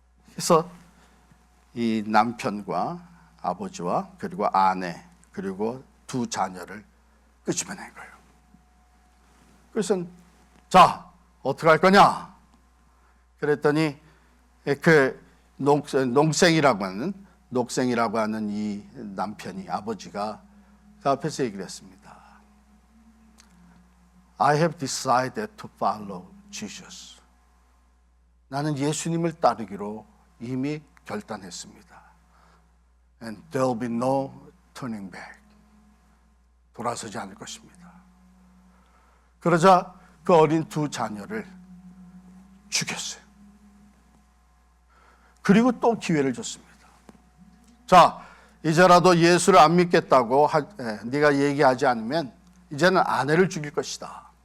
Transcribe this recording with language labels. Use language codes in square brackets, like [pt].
[ko] 그래서 이 남편과 아버지와 그리고 아내 그리고 두 자녀를 끄집어낸 거예요. 그래서 자, 어떻게 할 거냐? 그랬더니 그 녹생이라고 하는 이 남편이, 아버지가 그 앞에서 얘기를 했습니다. [en] I have decided to follow Jesus. [ko] 나는 예수님을 따르기로 이미 결단했습니다. [en] And there will be no turning back. [ko] 돌아서지 않을 것입니다. 그러자 그 어린 두 자녀를 죽였어요. 그리고 또 기회를 줬습니다. 자, 이제라도 예수를 안 믿겠다고 네가 얘기하지 않으면 이제는 아내를 죽일 것이다.